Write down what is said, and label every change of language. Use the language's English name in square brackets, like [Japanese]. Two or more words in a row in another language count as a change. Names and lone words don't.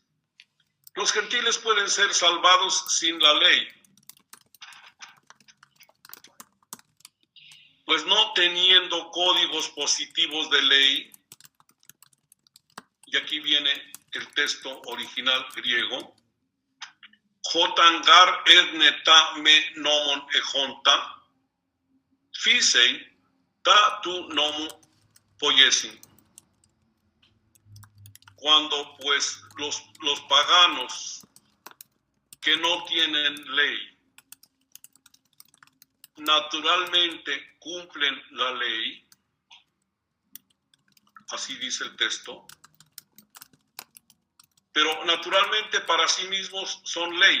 [Spanish] Los gentiles pueden ser salvados sin la ley, pues no teniendo códigos positivos de ley, y aquí viene el texto original griego, [Greek] Ὅταν γὰρ ἔθνη τὰ μὴ νόμον ἔχοντα, φύσει τὰ τοῦ νόμου ποιῶσιν. [Spanish] Cuando pues los paganos que no tienen ley naturalmente cumplen la ley, así dice el texto, pero naturalmente para sí mismos son ley.